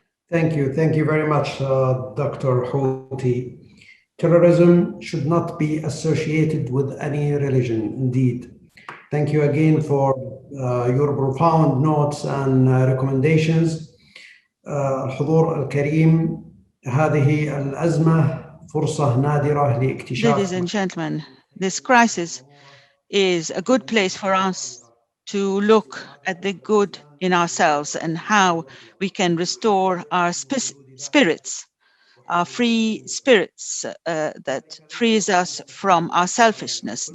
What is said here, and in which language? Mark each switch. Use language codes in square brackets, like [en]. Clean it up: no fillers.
[en] Thank you. Thank you very much, Dr. Houti. Terrorism should not be associated with any religion, indeed. Thank you again for your profound notes and recommendations. [ar] الحضور الكريم، هذه الأزمة فرصة نادرة لاكتشاف. [en] Ladies and gentlemen, this crisis is a good place for us to look at the good in ourselves and how we can restore our spirits, our free spirits that frees us from our selfishness.